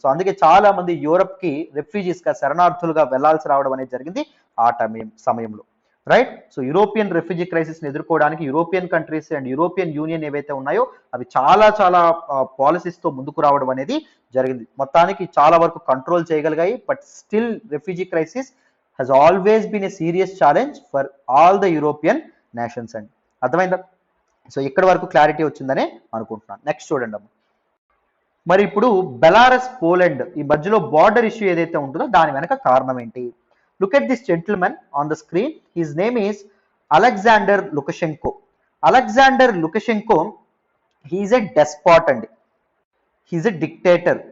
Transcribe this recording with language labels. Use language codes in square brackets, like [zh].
[te] So అందుకే చాలా మంది యూరప్ కి రెఫ్యూజీస్ గా శరణార్థులుగా వెళ్లాల్సి రావడం అనేది జరిగింది ఆ సమయంలో, right. So European refugee crisis ని ఎదుర్కోవడానికి European countries and European union ఏవైతే ఉన్నాయో అవి చాలా పాలసీస్ తో ముందుకు రావడం అనేది జరిగింది. మొత్తానికి చాలా వరకు control చేయగలిగాయి. [en] But still refugee crisis has always been a serious challenge for all the European nations అండి. [te] అర్థమైందా? సో ఇక్కడ వరకు క్లారిటీ వచ్చిందనే అనుకుంటున్నాను. నెక్స్ట్ చూడండి అమ్మ. మరి ఇప్పుడు బెలారస్ పోలాండ్ ఈ మధ్యలో బార్డర్ ఇష్యూ ఏదైతే ఉంటుందో దాని వెనక కారణం ఏంటి? [en] Look at this gentleman on the screen. His name is Alexander Lukashenko. Alexander Lukashenko he is a despot అండి, he is a dictator.